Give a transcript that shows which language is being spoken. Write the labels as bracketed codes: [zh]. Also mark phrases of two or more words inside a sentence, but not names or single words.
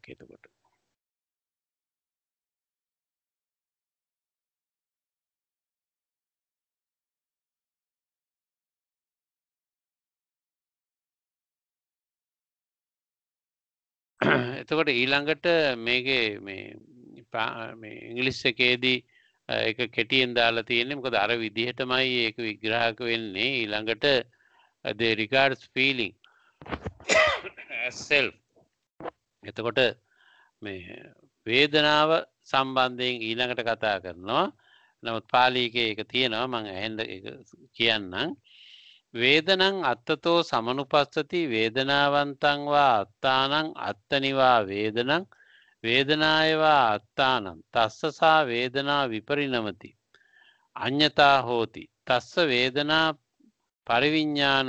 [si] එතකොට එතකොට ඊළඟට මේකේ මේ ඉංග්‍රීසි එකේදී ඒක කෙටියෙන් දාලා තියෙන්නේ මොකද අර විදිහටමයි ඒක විග්‍රහක වෙන්නේ. [en] ඊළඟට they regards feeling as self. [si] එතකොට මේ වේදනාව සම්බන්ධයෙන් ඊළඟට කතා කරනවා. නමුත් පාලියේ ඒක තියෙනවා මම ඇහෙන්න ඒක කියන්නම්. [pi] වේදනං අත්තතෝ සමනුපස්සති වේදනාවන්තං වා අත්තානං අත්තනිවා වේදනං වේදනායවා අත්තානං තස්සසා වේදනා විපරිණමති අඤ්ඤතා හෝති තස්ස වේදනා පරිවිඥාන